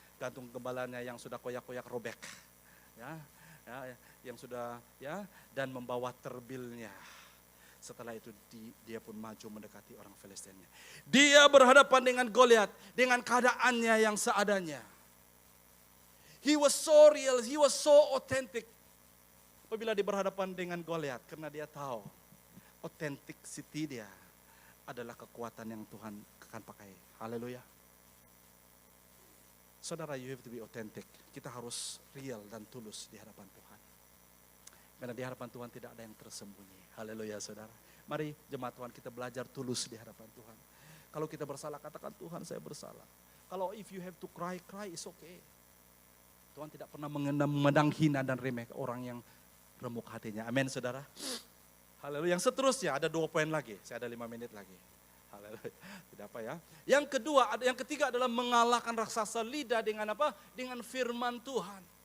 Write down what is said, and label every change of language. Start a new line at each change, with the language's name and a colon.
Malay: Kantung gembalanya yang sudah koyak-koyak robek. Ya, yang sudah dan membawa terbilnya. Setelah itu dia pun maju mendekati orang Filistinnya. Dia berhadapan dengan Goliat dengan keadaannya yang seadanya.
English: He was so real, he was so authentic.
Malay: Apabila dia berhadapan dengan Goliat karena dia tahu authenticity dia adalah kekuatan yang Tuhan akan pakai. Haleluya. Saudara,
English: you have to be authentic.
Malay: Kita harus real dan tulus di hadapan Tuhan. Karena di hadapan Tuhan tidak ada yang tersembunyi. Haleluya saudara. Mari jemaat Tuhan kita belajar tulus di hadapan Tuhan. Kalau kita bersalah katakan Tuhan saya bersalah. Kalau
English: if you have to cry, cry is okay.
Malay: Tuhan tidak pernah memandang hina dan remeh orang yang remuk hatinya. Amin saudara. Haleluya. Yang seterusnya ada 2 poin lagi. Saya ada 5 menit lagi. Haleluya. Tidak apa ya. Yang ketiga adalah mengalahkan raksasa lidah dengan apa? Dengan firman Tuhan.